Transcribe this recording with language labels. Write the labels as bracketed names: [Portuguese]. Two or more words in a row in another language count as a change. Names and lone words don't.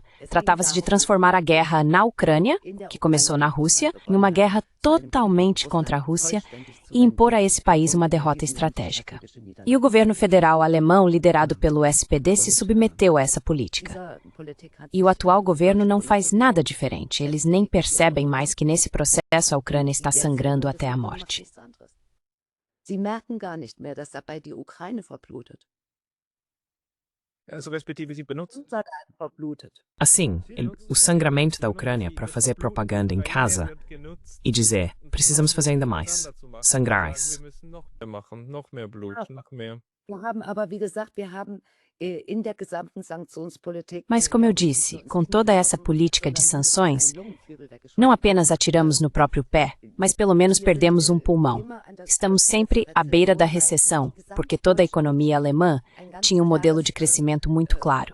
[Portuguese] Tratava-se de transformar a guerra na Ucrânia, que começou na Rússia, em uma guerra totalmente contra a Rússia e impor a esse país uma derrota estratégica. E o governo federal alemão, liderado pelo SPD, se submeteu a essa política. E o atual governo não faz nada diferente. Eles nem percebem mais que nesse processo a Ucrânia está sangrando até a morte. [German] Sie merken gar nicht mehr, dass dabei die Ukraine verblutet. Also respektive sie benutzen. [Portuguese] Assim, o sangramento da Ucrânia para fazer propaganda em casa e dizer, precisamos fazer ainda mais, sangrar. [German] Noch mehr Blut, noch mehr. Wir haben aber, wie gesagt, wir haben [Portuguese] Mas, como eu disse, com toda essa política de sanções, não apenas atiramos no próprio pé, mas pelo menos perdemos um pulmão. Estamos sempre à beira da recessão, porque toda a economia alemã tinha um modelo de crescimento muito claro.